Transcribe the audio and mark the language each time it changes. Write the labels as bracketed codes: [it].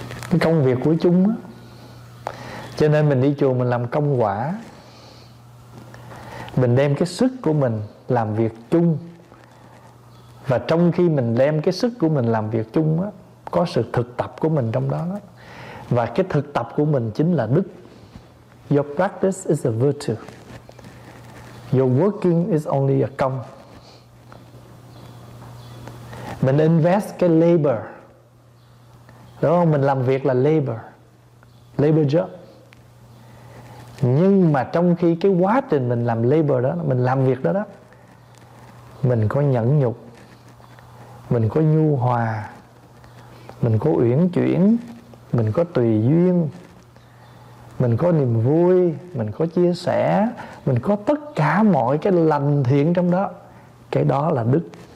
[vi] Cái công việc của chúng á, cho nên mình đi chùa mình làm công quả. Mình đem cái sức của mình làm việc chung, và trong khi mình đem cái sức của mình làm việc chung á, có sự thực tập của mình trong đó. Và cái thực tập của mình chính là đức. [en] Your practice is a virtue, your working is only a công. [vi] Mình invest cái labor, đúng không? Mình làm việc là labor, labor job. Nhưng mà trong khi cái quá trình mình làm labor đó, mình làm việc đó đó, mình có nhẫn nhục, mình có nhu hòa, mình có uyển chuyển, mình có tùy duyên, mình có niềm vui, mình có chia sẻ, mình có tất cả mọi cái lành thiện trong đó. Cái đó là đức.